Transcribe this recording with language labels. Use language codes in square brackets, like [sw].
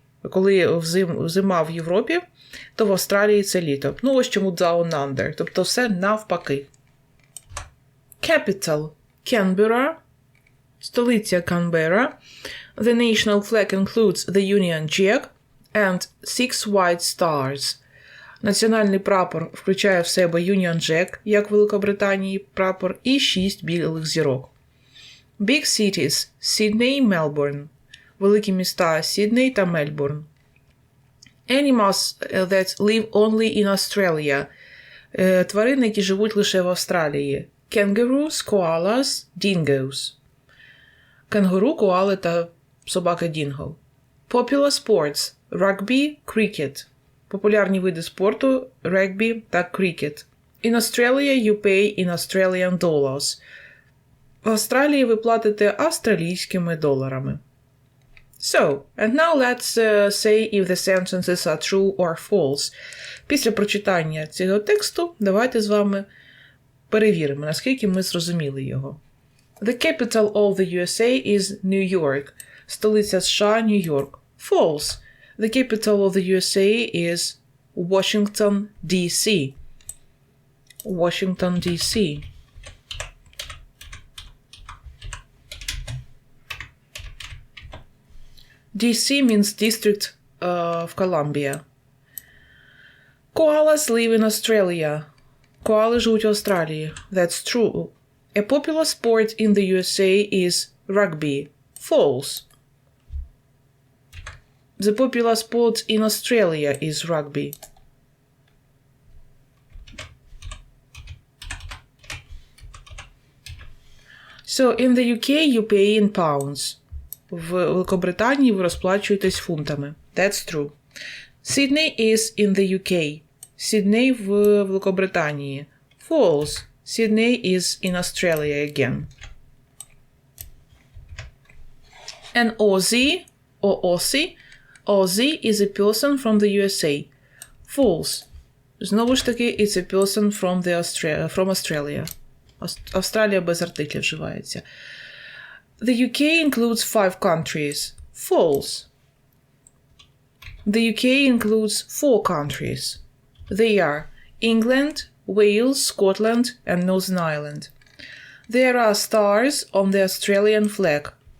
[uk] Коли зима в Європі, то в Австралії це літо. Ось чому Down Under. Тобто все навпаки. Capital. Canberra. Столиця Канберра. [en] The national flag includes the Union Jack and 6 white stars. [uk] Національний прапор включає в себе Union Jack, як в Великобританії прапор, і 6 білих зірок. [en] Big cities – Sydney, Melbourne. [uk] Великі міста – Сідней та Мельбурн. [en] Animals that live only in Australia. [uk] Тварини, які живуть лише в Австралії. [en] Kangaroos, koalas, dingoes. [uk] Кенгуру, коали та собака дінго. [en] Popular sports – rugby, cricket. [uk] Популярні види спорту – регбі та крикет. [en] In Australia you pay in Australian dollars. [uk] В Австралії ви платите австралійськими доларами. [en] So, and now let's say if the sentences are true or false. [uk] Після прочитання цього тексту давайте з вами перевіримо, наскільки ми зрозуміли його. [en] The capital of the USA is New York. [uk] Столиця США – Нью-Йорк. False. [en] The capital of the USA is Washington, D.C. Washington, D.C. D.C. means District of Columbia. Koalas live in Australia. [uk] Коали живуть в Австралії. [en] That's true. A popular sport in the USA is rugby. False. The popular sport in Australia is rugby. So, in the UK you pay in pounds. [uk] В Великобританії ви розплачуєтесь фунтами. [en] That's true. Sydney is in the UK. [uk] Сідней в Великобританії. [en] False. Sydney is in Australia again. An Aussie or Aussie. Aussie is a person from the USA. False. [uk] Знову ж таки, [en] it's a person from Australia. [uk] Австралія без артиклів вживається. [en] The UK includes 5 countries. False. The UK includes 4 countries. They are England, Wales, Scotland, and Northern Ireland. There are stars on the Australian flag.